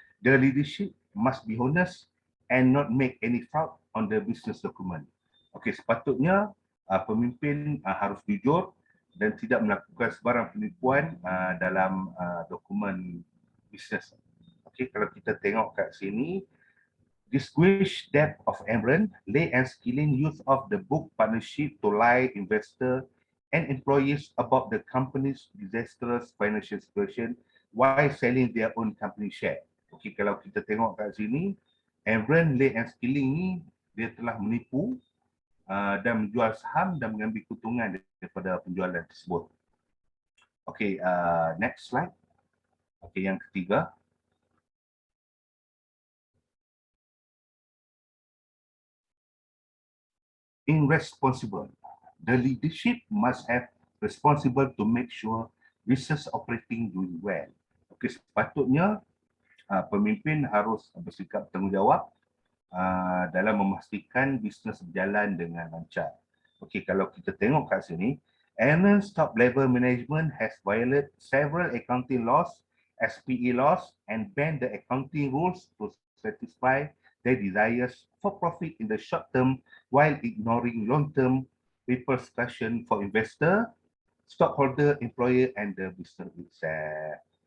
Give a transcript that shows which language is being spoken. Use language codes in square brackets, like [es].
[en] The leadership must be honest and not make any fraud on the business document. [ms] Okey, sepatutnya pemimpin harus jujur dan tidak melakukan sebarang penipuan dalam dokumen bisnes. Okey, kalau kita tengok kat sini, [en] distinguish debt of Enron, Lay and Skilling use of the book partnership to lie investor and employees about the company's disastrous financial situation while selling their own company share. [ms] Okey, kalau kita tengok kat sini, Enron, Lay and Skilling ni dia telah menipu dan menjual saham dan mengambil keuntungan daripada penjualan tersebut. Okey, [en] next slide. [ms] Okey, yang ketiga. [en] Irresponsible. The leadership must have responsible to make sure business operating doing well. [ms] Okey, sepatutnya pemimpin harus bersikap bertanggungjawab dalam memastikan bisnes berjalan dengan lancar. Okey, kalau kita tengok kat sini, [en] Enron's top level management has violated several accounting laws, SPE laws, and banned the accounting rules to satisfy their desires for profit in the short term while ignoring long-term repercussions for investor, stockholder, employer, and the business itself.